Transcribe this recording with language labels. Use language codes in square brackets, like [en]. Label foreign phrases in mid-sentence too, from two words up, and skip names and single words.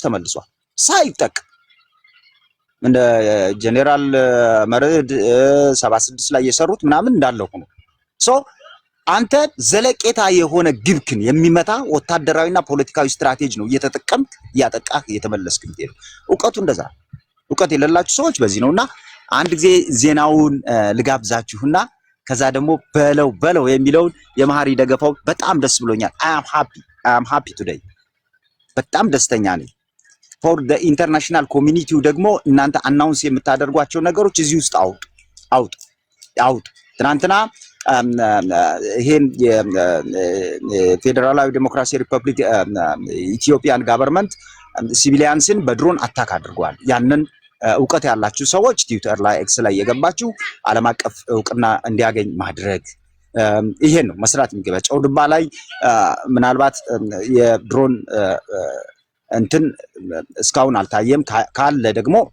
[am] ተመልሷል። ሳይጠቅ እንደ ጄኔራል መርድ 76 ላይ የሰሩት ምናምን እንዳለው ሆኖ አንተ ዘለቄታ የሆነ ግብክን የሚመታ ወታደራዊና ፖለቲካዊ ስትራቴጂ ነው እየተጠቀምክ እያጠቃህ እየተመለስክ ነው። እውቀቱ እንደዛ እውቀት የሌላችሁ ሰዎች በዚህ ነውና አንድ ጊዜ ዜናውን ልጋብዛችሁና ከዛ ደግሞ በለው የሚለውን የመሐሪ ደገፋው በጣም ደስ ብሎኛል። [en] I am happy today [am] በጣም ደስተኛ ነኝ። [en] for the international community [am] ደግሞ እናንተ አናውንስ የምታደርጓቸው ነገሮች እዚህ ውስጥ አውጡ። ትናንትና ይሄን የፌዴራላዊ ዲሞክራሲያዊ ሪፐብሊክ ኢትዮጵያን ጋቨርንመንት ሲቪሊያንስን በድሮን አታክ አድርጓል። ያንን እውቀት ያላችሁ ሰዎች ትዊተር ላይ ኤክስ ላይ የገባችሁ ዓለም አቀፍ እውቅና እንዲያገኝ ማድረግ ይሄን ነው መስራት የሚገባ። ጨውድባ ላይ ምናልባት የድሮን እንትን እስካሁን አልታየም፣ ካለ ደግሞ